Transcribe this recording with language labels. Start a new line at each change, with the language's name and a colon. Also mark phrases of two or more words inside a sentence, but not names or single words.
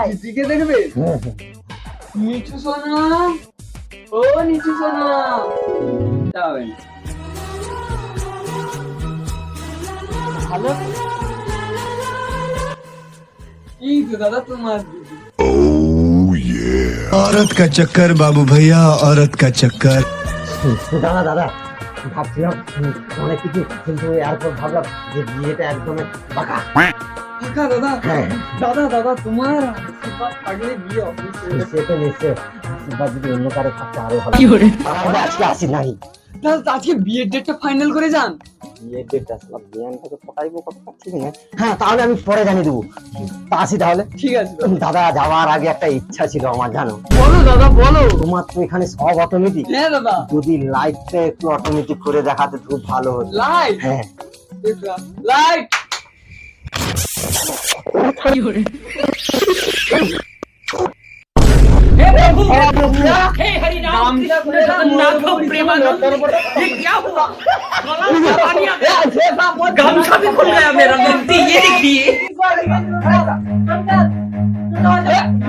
Bangla: দিদিকে দেখবে? হ্যাঁ হ্যাঁ। নিচু সোনা, ও নিচু সোনা, যাবেন। হ্যালো, এই তো দাদা তোমার দিদি।
Hindi: औरत का चक्कर बाबू भैया, औरत का चक्कर।
Bangla: দাদা দাদা, ভাবছিলাম অনেক কিছু, কিন্তু এরপর ভাবলাম যে বিয়েটা একদম বাঁকা। কাকা দাদা, হ্যাঁ দাদা দাদা তোমার আশীর্বাদ থাকলে বিয়ে অবশ্যই। নিশ্চয় তো নিশ্চয়। আশীর্বাদ যদি অন্য কারো থাকতে আরো ভালো। তাহলে আজকে আসি নাই। দাদা আজকে বিয়ের ডেটটা ফাইনাল করে যান। বিয়ের ডেটটা আসলাম, বিয়ানটাকে পটাইবো কত ঠিক না। হ্যাঁ তাহলে আমি পরে জানিয়ে দেবো। তা আসি তাহলে। ঠিক আছে দাদা, যাওয়ার আগে একটা ইচ্ছা ছিল আমার, জানো? বলো দাদা বলো। তোমার তো এখানে সব অটোমেটিক। হ্যাঁ দাদা, যদি লাইটটা একটু অটোমেটিক করে দেখাতে খুব ভালো হতো। লাইট, হ্যাঁ লাইট।
Hindi: हे हरिनाम कृष्ण जगन्नाथ प्रेमानंद, ये क्या हुआ? गमछा भी खुल गया मेरा, गलती ये देखिए।